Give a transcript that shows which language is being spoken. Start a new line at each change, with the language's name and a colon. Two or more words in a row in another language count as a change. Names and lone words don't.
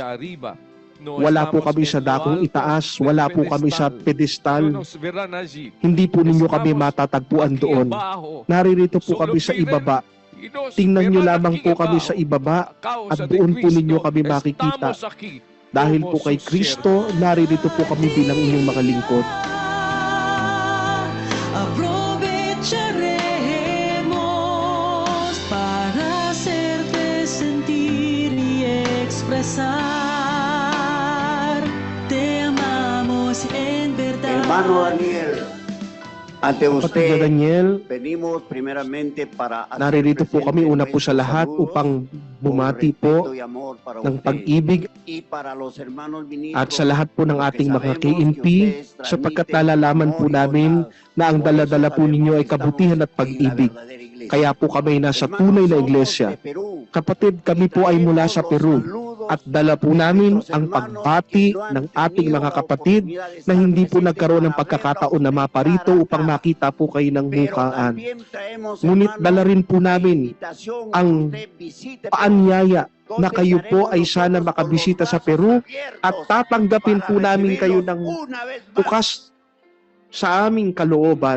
Filipino: Wala po kami sa dakong itaas. Wala po kami sa pedestal. Hindi po ninyo kami matatagpuan doon. Naririto po kami sa ibaba. Tingnan nyo lamang po kami sa ibaba at doon po ninyo kami makikita. Dahil po kay Kristo, naririto po kami bilang inyong mga lingkod.
Spanish: Aprovecharemos para hacerte sentir y expresar. Te amamos en verdad. Hermano Daniel, ante
Filipino: Kapatid na
Spanish: usted Daniel, venimos primeramente para hacer
Filipino: naririto po kami
Spanish: presente
Filipino: una po sa
Spanish: nuestros
Filipino: lahat
Spanish: saludos
Filipino: upang
Spanish: con
Filipino: bumati
Spanish: respeto
Filipino: po
Spanish: y amor para
Filipino: ng
Spanish: usted.
Filipino: pag-ibig
Spanish: Y para los hermanos ministros,
Filipino: at sa lahat po ng
Spanish: porque
Filipino: ating mga sabemos que KNP,
Spanish: ustedes
Filipino: sapagkat
Spanish: transmiten
Filipino: nalalaman po
Spanish: amor y
Filipino: namin
Spanish: bondad.
Filipino: na ang
Spanish: Por eso
Filipino: dala-dala po
Spanish: sabemos
Filipino: ninyo ay
Spanish: que
Filipino: kabutihan at
Spanish: estamos en la
Filipino: pag-ibig.
Spanish: verdadera iglesia.
Filipino: Kaya po kami nasa
Spanish: Hermanos,
Filipino: tunay na
Spanish: somos
Filipino: iglesia.
Spanish: de Perú.
Filipino: Kapatid, kami po ay mula sa Peru at dala po namin ang pagbati ng ating mga kapatid na hindi po nagkaroon ng pagkakataon na maparito upang makita po kayo ng mukaan. Ngunit dala rin po namin ang paanyaya na kayo po ay sana makabisita sa Peru at tatanggapin po namin kayo ng bukas sa aming kalooban.